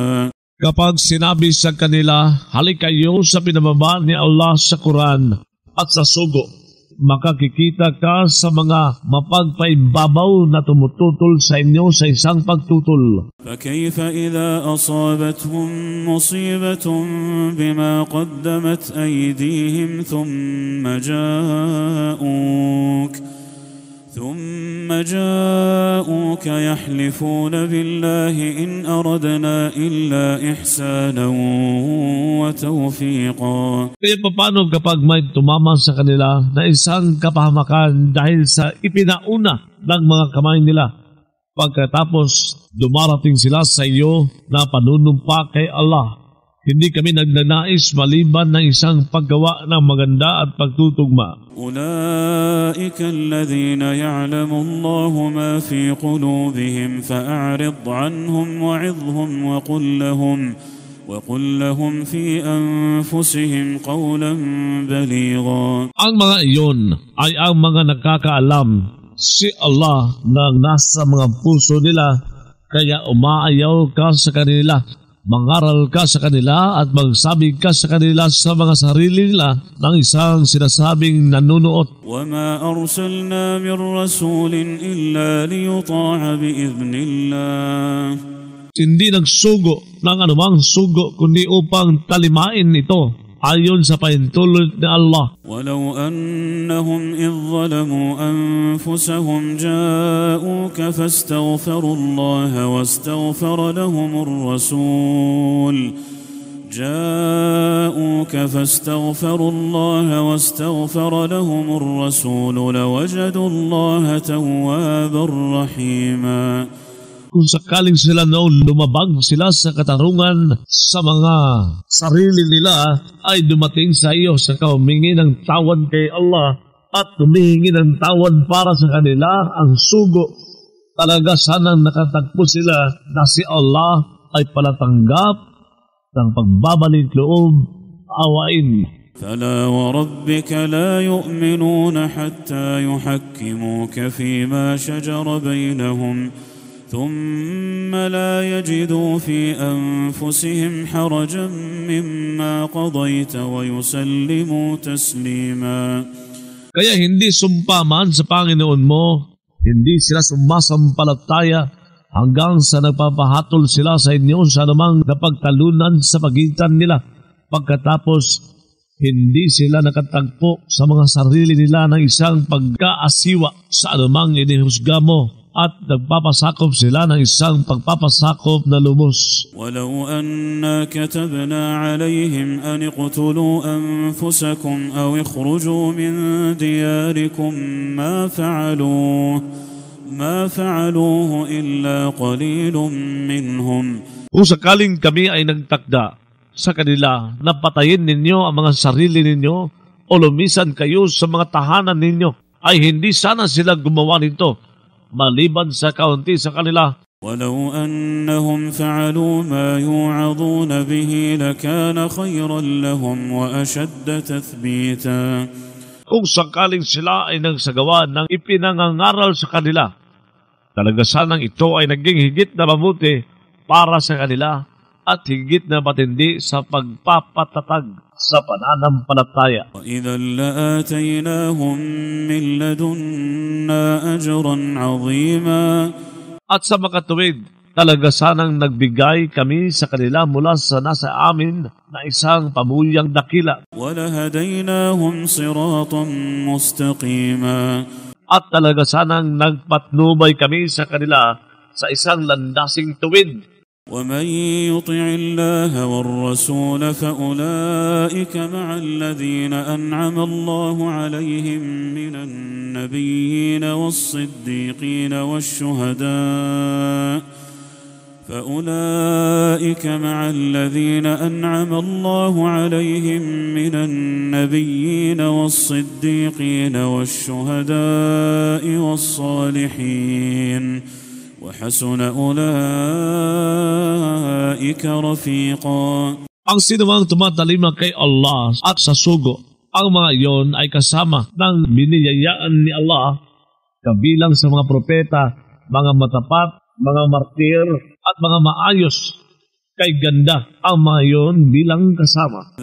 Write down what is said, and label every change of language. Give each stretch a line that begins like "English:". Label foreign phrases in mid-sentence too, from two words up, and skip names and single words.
Filipino: Kapag sinabi sa kanila, halika kayo sa pinababa ni Allah sa Quran at sa sugo, makakikita ka sa mga mapagpaimbabaw na tumututol sa inyo sa isang pagtutol.
Arabic: فكيف إذا أصابتهم مصيبة بما قدمت أيديهم ثم جاءوك يحلفون بالله إن أردنا إلا إحسانا وتوفيقا.
Filipino: Kaya paano kapag may tumama sa kanila na isang kapahamakan dahil sa ipinauna ng mga kamay nila, pagkatapos dumarating sila sa iyo na panunumpa kay Allah, hindi kami nagnanais maliban ng isang paggawa ng maganda at pagtutugma.
Arabic: أولئك الذين يعلم الله ما في قلوبهم فأعرض عنهم وعظهم وقل لهم في أنفسهم قولا بليغا.
Filipino: Ang mga iyon ay ang mga nakakaalam si Allah na nasa mga puso nila, kaya umaayaw ka sa kanila. Mangaral ka sa kanila at magsabi ka sa kanila sa mga sarili nila ng isang sinasabing nanunuot.
Arabic: وَمَا أَرْسَلْنَا مِنْ رَسُولٍ إِلَّا لِيُطَاعَ بِإِذْنِ اللَّهِ.
Filipino: Hindi nagsugo ng anumang sugo kundi upang talimain ito ayon sa pahintulot ni Allah.
Arabic: وَلَوْ أَنَّهُمْ إِذْ ظَلَمُوا أَنفُسَهُمْ جَاءُوكَ فَاسْتَغْفَرُوا اللَّهَ وَاسْتَغْفَرَ لَهُمُ الرَّسُولُ لَوَجَدُوا اللَّهَ تَوَّابًا رَحِيمًا.
Filipino: Kung sakaling sila noon lumabag sila sa katarungan sa mga sarili nila, ay dumating sa iyo sa humingi ng tawad kay Allah at humihingi ng tawad para sa kanila ang sugo. Talaga sanang nakatagpo sila na si Allah ay palatanggap ng pagbabalik loob awain.
Arabic: فلا وربك لا يؤمنون حتى يحكموك فيما شجر بينهم ثم لا يجدوا في أنفسهم حرجا مما قضيت ويسلموا تسليما.
Filipino: Kaya hindi sumpaman sa Panginoon mo, hindi sila sumasampalataya hanggang sa nagpapahatol sila sa inyo sa anumang napagtalunan sa pagitan nila. Pagkatapos, hindi sila nakatagpo sa mga sarili nila ng isang pagkaasiwa sa anumang inihusga mo at nagpapasakop sila ng isang pagpapasakop na lubos.
Arabic: ولو أنا كتبنا عليهم أن اقتلوا أنفسكم أو اخرجوا من دياركم ما فعلوه إلا قليل منهم.
Filipino: Kung sakaling kami ay nagtakda sa kanila na patayin ninyo ang mga sarili ninyo o lumisan kayo sa mga tahanan ninyo, ay hindi sana sila gumawa nito maliban sa kaunti sa kanila.
Arabic: ولو أنهم فعلوا ما يوعظون به لكان خيرا لهم وأشد تثبيتا.
Filipino: Kung sakaling sila ay nagsagawa ng ipinangangaral sa kanila, talaga sanang ito ay naging higit na mabuti para sa kanila at higit na matindi sa pagpapatatag sa pananampalataya.
Arabic: وإذا لآتيناهم من لدنا أجرا عظيما.
Filipino: At sa makatuwid, talaga sanang nagbigay kami sa kanila mula sa nasa amin na isang pamuyang dakila.
Arabic: وَلَهَدَيْنَاهُمْ صِرَاطًا مُسْتَقِيمًا.
Filipino: At talaga sanang nagpatnubay kami sa kanila sa isang landasing tuwid.
Arabic: ومن يطع الله والرسول فأولئك مع الذين أنعم الله عليهم من النبيين والصديقين والشهداء فأولئك مع الذين أنعم الله عليهم من النبيين والصديقين والشهداء والصالحين وحسن أولئك رفيقا.
Filipino: Ang sinumang tumatalima kay Allah at sa sugo, ang mga iyon ay kasama ng biniyayaan ni Allah kabilang sa mga propeta, mga matapat, mga martir at mga maayos. Kay ganda ang mga iyon bilang kasama.